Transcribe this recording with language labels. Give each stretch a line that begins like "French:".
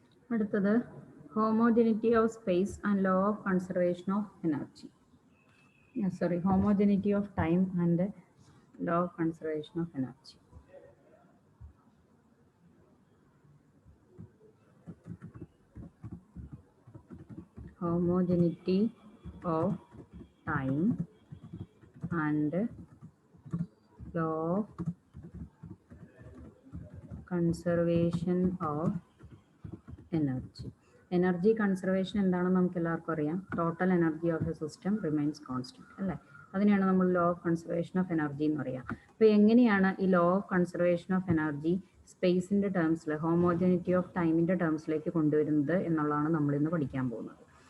Malayalam: അടുത്തത്
English: Homogeneity of space and law of conservation of energy. Homogeneity of time and law of conservation of energy. Homogeneity of time and law of conservation of energy.
Malayalam: Energy conservation എന്താണെന്ന് നമുക്ക് എല്ലാവർക്കും അറിയാം.
English: total energy of a system remains constant
Malayalam: അല്ലേ? അതിനെയാണ് നമ്മൾ law of conservation of energy എന്ന് പറയുക. അപ്പോൾ എങ്ങനെയാണ് ഈ law of conservation of energy സ്പേസിൻ്റെ ടേംസിൽ homogeneity of ടൈമിൻ്റെ ടേംസിലേക്ക് കൊണ്ടുവരുന്നത് എന്നുള്ളതാണ് നമ്മളിന്ന് പഠിക്കാൻ പോകുന്നത്.